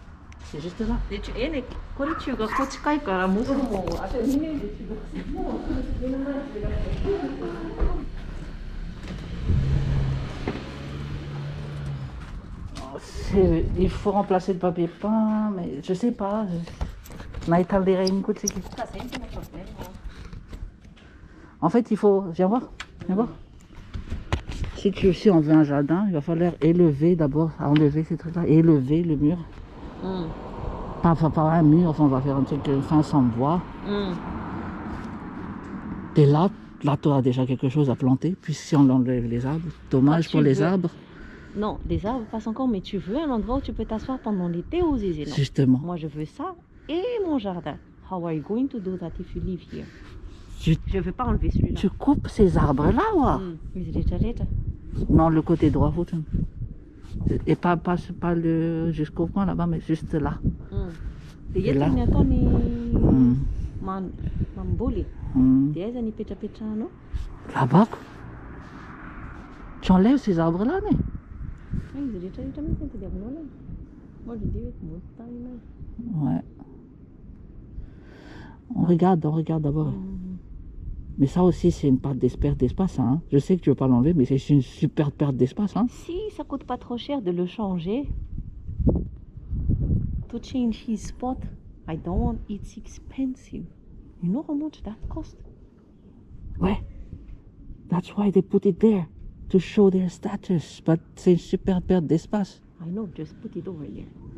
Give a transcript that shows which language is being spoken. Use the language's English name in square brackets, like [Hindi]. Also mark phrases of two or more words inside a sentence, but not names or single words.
[French] C'est juste là. [Japanese] これ中学校近いからもうすぐもうあと2年で中学生。もう目の前で中学 [French] 生。Il faut remplacer le papier peint, mais je sais pas. En fait, il faut... Viens voir. Si on veut un jardin, il va falloir élever d'abord, enlever ces trucs-là, élever le mur. Pas un mur, enfin on va faire un truc fin sans bois. Et là tu as déjà quelque chose à planter, puis si on enlève les arbres, dommage pour les arbres. Non, les arbres passent encore, mais tu veux un endroit où tu peux t'asseoir pendant l'été aux Zézé. Justement. Moi je veux ça et mon jardin. [English] How are you going to do that if you live here? [French] Je veux pas enlever celui-là. Tu coupes ces arbres-là, ouais. Non, le côté droit, faut. Et pas le jusqu'au point là-bas, mais juste là. Et là. Là-bas. Tu enlèves ces arbres-là, mais. Ouais. On regarde d'abord. Mais ça aussi, c'est une perte d'espace. Hein. Je sais que tu veux pas l'enlever, mais c'est une super perte d'espace. Hein. Si, ça coûte pas trop cher de le changer. [English] To change his spot, I don't want it's expensive. You know how much that cost? [French] Ouais. [English] That's why they put it there. To show their status. [French] But c'est une super perte d'espace. [English] I know, just put it over there.